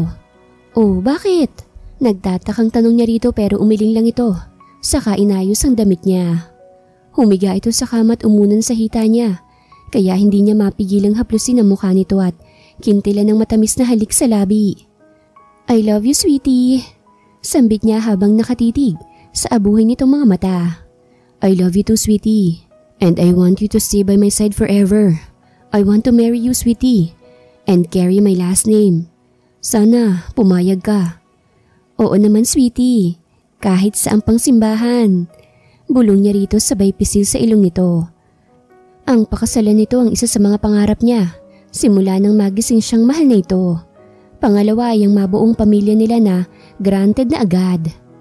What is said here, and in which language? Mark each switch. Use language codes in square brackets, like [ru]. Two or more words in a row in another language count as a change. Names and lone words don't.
[tl] Oh, bakit? Nagtatakang tanong niya rito pero umiling lang ito. Saka inayos ang damit niya. Humiga ito sa kama at umunan sa hita niya. Kaya hindi niya mapigilang haplusin ang mukha nito at kintilan ng matamis na halik sa labi. [en] I love you, sweetie. [tl] Sambit niya habang nakatitig sa abuhay nitong mga mata. [en] I love you too, sweetie. And I want you to stay by my side forever. I want to marry you, sweetie. And carry my last name. [tl] Sana pumayag ka. Oo naman, sweetie. Kahit saan pang simbahan. Bulong niya rito sabay pisil sa ilong nito. Ang pakasalan nito ang isa sa mga pangarap niya. Simula nang magising siyang mahal na ito. Pangalawa ay ang mabuong pamilya nila na granted na agad.